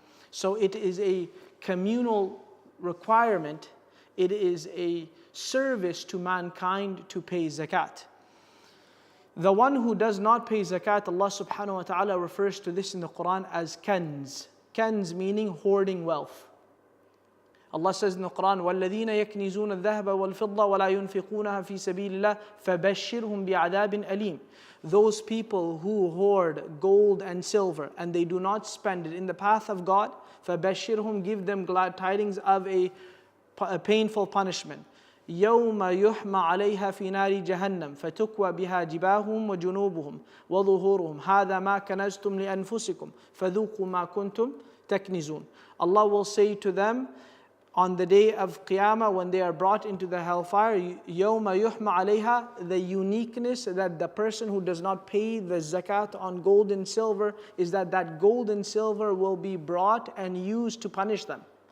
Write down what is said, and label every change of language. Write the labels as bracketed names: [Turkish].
[English] So it is a communal requirement, it is a service to mankind to pay zakat. The one who does not pay zakat, Allah subhanahu wa ta'ala refers to this in the Quran as kanz. Kanz meaning hoarding wealth. Allah says in the Quran, [Arabic] وَالَّذِينَ يَكْنِزُونَ الذَّهَبَ وَالْفِضَّةَ وَلَا يُنْفِقُونَها فِي سَبِيلِ اللَّهِ فَبَشِّرْهُمْ بِعَذَابٍ أَلِيمٍ. [English] Those people who hoard gold and silver and they do not spend it in the path of God, فَبَشِّرْهُمْ, give them glad tidings of a painful punishment. [Arabic] يوم يحمى عليها في نار جهنم فتكوى بها جباههم وجنوبهم وظهورهم هذا ما كنزتم لأنفسكم فذوقوا ما كنتم تكنزون. [English] Allah will say to them on the day of Qiyamah when they are brought into the hellfire, [Arabic] يوم يحمى عليها, [English] the uniqueness that the person who does not pay the zakat on gold and silver is that that gold and silver will be brought and used to punish them.